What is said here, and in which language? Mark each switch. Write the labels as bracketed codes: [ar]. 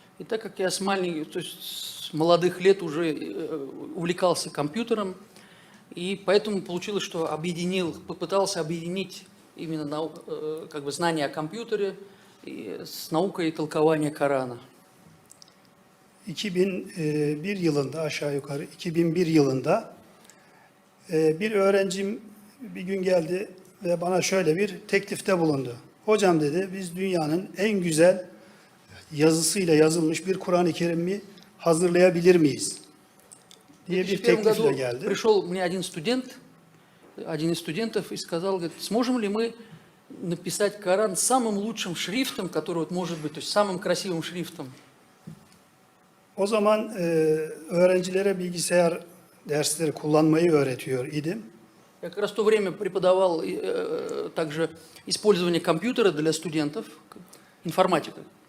[ru] И так как я то есть с молодых лет уже увлекался компьютером, и поэтому получилось, что попытался объединить именно как бы знания о компьютере с наукой толкования Корана. [tr] 2001 yılında aşağı yukarı 2001 yılında bir öğrencim bir gün geldi ve bana şöyle bir teklifte bulundu. Hocam dedi, biz dünyanın en güzel yazısıyla yazılmış bir Kur'an-ı Kerim'i hazırlayabilir miyiz? Diye bir teklifle geldi. [ru] Пришел мне один из студентов и сказал, говорит, сможем ли мы написать Коран самым лучшим шрифтом, который вот может быть, то есть самым красивым шрифтом. [tr] O zaman öğrencilere bilgisayar dersleri kullanmayı öğretiyor idim. [ru] Я как раз в то время преподавал также использование компьютера для студентов, информатика.